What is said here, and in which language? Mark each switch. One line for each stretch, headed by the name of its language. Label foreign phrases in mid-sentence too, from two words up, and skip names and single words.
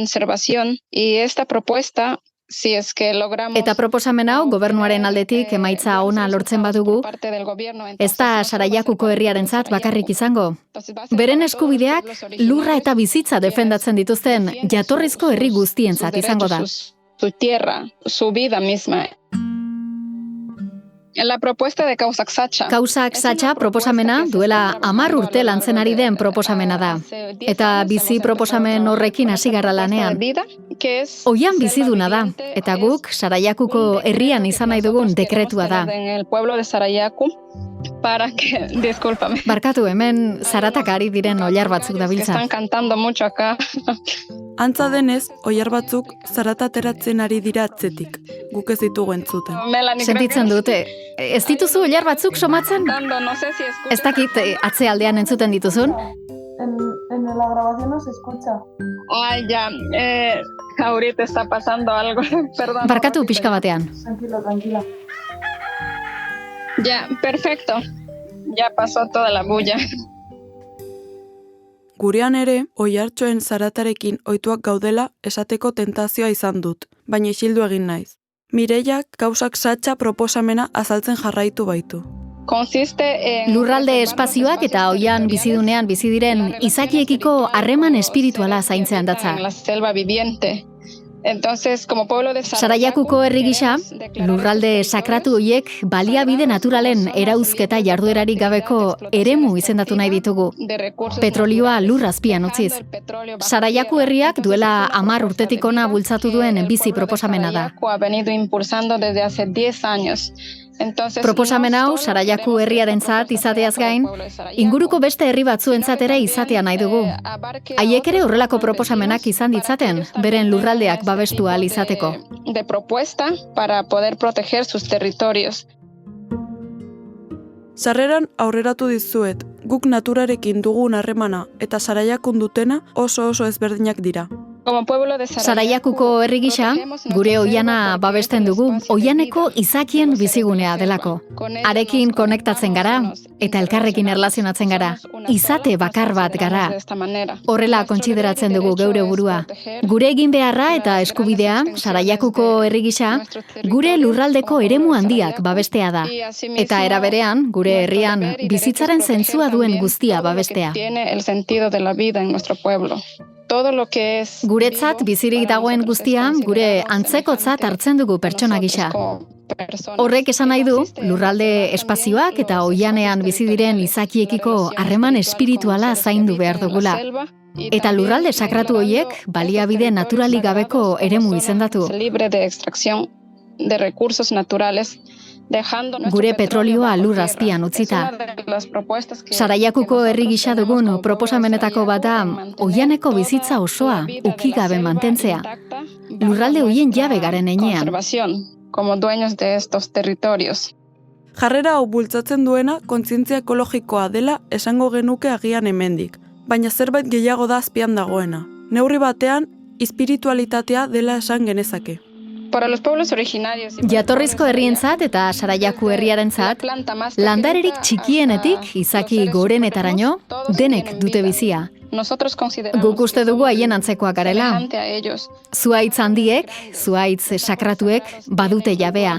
Basque: Eta proposamen hau gobernuaren aldetik emaitza ona lortzen badugu, ez da Saraiakuko herriarentzat bakarrik izango. Beren eskubideak lurra eta bizitza defendatzen dituzten jatorrizko herri guztientzat izango da.
Spanish: La propuesta de Causak Sacha.
Basque: Causak Sacha proposamena duela 10 urte lantzen ari den proposamena da. Eta bizi proposamen horrekin hasi gara lanean. Oian biziduna da, eta guk Sarayakuko herrian izan nahi dugun dekretua da.
Spanish: En el pueblo de Sarayaku, discúlpame.
Basque: Barkatu, hemen zaratak ari diren oilar batzuk dabiltza.
Spanish: Están cantando mucho acá.
Basque: Antza denez, oilar batzuk zarata ateratzen ari dira atzetik, guk ez ditugu entzuten. Sentitzen dute, ez dituzu oilar batzuk somatzen? Ez dakit atzealdean entzuten dituzun?
Spanish: En la grabación no se escucha. Ay, ya, ahorita está pasando algo, perdón.
Basque: Barkatu pixka batean.
Spanish: Tranquila. Ya, perfecto. Ya pasó toda la bulla.
Basque: Gurean ere, oihartxoen zaratarekin ohituak gaudela esateko tentazioa izan dut, baina isildu egin naiz. Mireiak Causak Sacha proposamena azaltzen jarraitu baitu.
Spanish: Consiste en
Basque: Lurralde espazioak eta oian bizidunean bizi diren izakiekiko harreman espirituala zaintzean datza.
Spanish: en la selva viviente. Entonces, como pueblo de
Basque: Sarayakuko herri gisa, lurralde sakratu hoiek baliabide naturalen erauzketa jarduerarik gabeko eremu izendatu nahi ditugu. Petrolioa lur azpian utziz. Sarayaku herriak duela 10 urtetik ona bultzatu duen bizi proposamena da.
Spanish: Ha venido impulsando desde hace 10 años.
Basque: Proposamen hau Sarayaku herriarentzat izateaz gain, inguruko beste herri batzuentzat ere izatea nahi dugu. Haiek ere horrelako proposamenak izan ditzaten, beren lurraldeak babestu ahal izateko.
Spanish: De propuesta para poder proteger sus territorios.
Basque: Sarreran aurreratu dizuet, guk naturarekin dugun harremana eta Sarayakun dutena oso ezberdinak dira.
Spanish: Como pueblo de
Basque: Sarayakuko herri gisa, gure oiana babesten dugu, oianeko izakien bizigunea delako. Harekin konektatzen gara, eta elkarrekin erlazionatzen gara. Izate bakar bat gara. Horrela kontsideratzen dugu geure burua. Gure egin beharra eta eskubidea, Sarayakuko herri gisa, gure lurraldeko eremu handiak babestea da. Eta era berean, gure herrian bizitzaren zentzua duen guztia babestea.
Spanish: Tiene el sentido de la vida en nuestro pueblo.
Basque: Guretzat bizirik dagoen guztia, gure antzekotzat hartzen dugu pertsona gisa. Horrek esan nahi du, lurralde espazioak eta oianean bizi diren izakiekiko harreman espirituala zaindu behar dugula. Eta lurralde sakratu hoiek baliabide naturalik gabeko eremu izendatu.
Spanish: Libre de extracción de recursos naturales.
Basque: Gure petrolioa lur azpian utzita. Sarayakuko herri gisa dugun proposamenetako bat da, oianeko bizitza osoa ukigabe mantentzea. Lurralde hoien jabe garen heinean.
Spanish: Como dueños de estos territorios.
Basque: Jarrera hau bultzatzen duena kontzientzia ekologikoa dela esango genuke agian hemendik, baina zerbait gehiago da azpian dagoena. Neurri batean, espiritualitatea dela esan genezake.
Spanish: Para los pueblos originarios.
Basque: Jatorrizko herrientzat eta Sarayaku herriarentzat, landarerik txikienetik izaki gorenetaraino denek dute bizia. Guk uste dugu haien antzekoak garela. Zuhaitz handiek, zuhaitz sakratuek badute jabea.